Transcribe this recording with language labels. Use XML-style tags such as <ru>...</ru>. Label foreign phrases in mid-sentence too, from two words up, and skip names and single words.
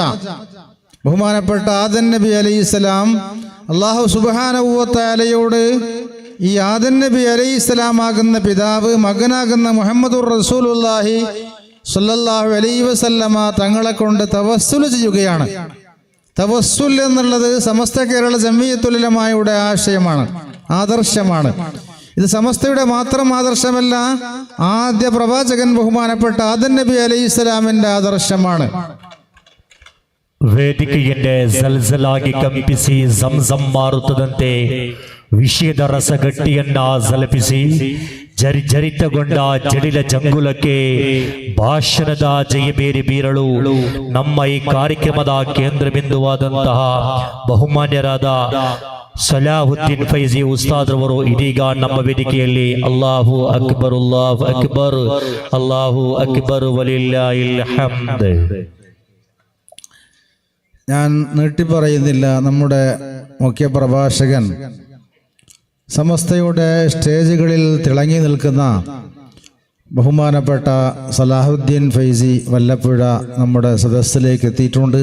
<ml>ബഹുമാനപ്പെട്ട ആദം നബി അലൈഹിസ്സലാം</ml> <ar>الله سبحانه وتعالى</ar> <ml>ഈ ആദം നബി അലൈഹിസ്സലാം ആകുന്ന പിതാവ് മകനാകുന്ന</ml> <ar>محمد رسول الله صلى الله عليه وسلم</ar> <ml>തങ്ങളെ കൊണ്ട് തവസ്സുൽ ചെയ്യുകയാണ്. തവസ്സുൽ എന്നുള്ളത് സമസ്ത കേരള ജംഇയ്യത്തുൽ ഉലമായുടെ ആശയമാണ്, ആദർശമാണ്. ഇത് സമസ്തയുടെ മാത്രം ആദർശമല്ല, ആദ്യ പ്രവാചകൻ ബഹുമാനപ്പെട്ട ആദം നബി അലൈഹിസ്സലാമിന്റെ ആദർശമാണ്.</ml> <kn>ವೇದಿಕೆಯನ್ನೇ ಜಲ್ಜಲಾಗಿ ಕಂಪಿಸಿ ಜಂಜಂ ಮಾರುತ್ತದಂತೆ ವಿಷಯದ ರಸಗಟ್ಟಿಯನ್ನ ಜಲಪಿಸಿ ಜರಿತಗೊಂಡ ಜಡಿಲ ಜಂಗುಲಕ್ಕೆ ಭಾಷಣದ ಜಯಬೇರಿ ಬೀರಲು ನಮ್ಮ ಈ ಕಾರ್ಯಕ್ರಮದ ಕೇಂದ್ರ ಬಿಂದುವಾದಂತಹ ಬಹುಮಾನ್ಯರಾದ ಸಲಾಹುದ್ದೀನ್ ಫೈಜಿ ಉಸ್ತಾದ್ರವರು ಇದೀಗ ನಮ್ಮ ವೇದಿಕೆಯಲ್ಲಿ</kn> <ar>الله أكبر الله أكبر الله أكبر ولله الحمد.</ar> <ml>ഞാൻ നീട്ടിപ്പറയുന്നില്ല. നമ്മുടെ മുഖ്യപ്രഭാഷകൻ സമസ്തയുടെ സ്റ്റേജുകളിൽ തിളങ്ങി നിൽക്കുന്ന ബഹുമാനപ്പെട്ട സലാഹുദ്ദീൻ ഫൈസി വല്ലപ്പുഴ നമ്മുടെ സദസ്സിലേക്ക് എത്തിയിട്ടുണ്ട്.</ml>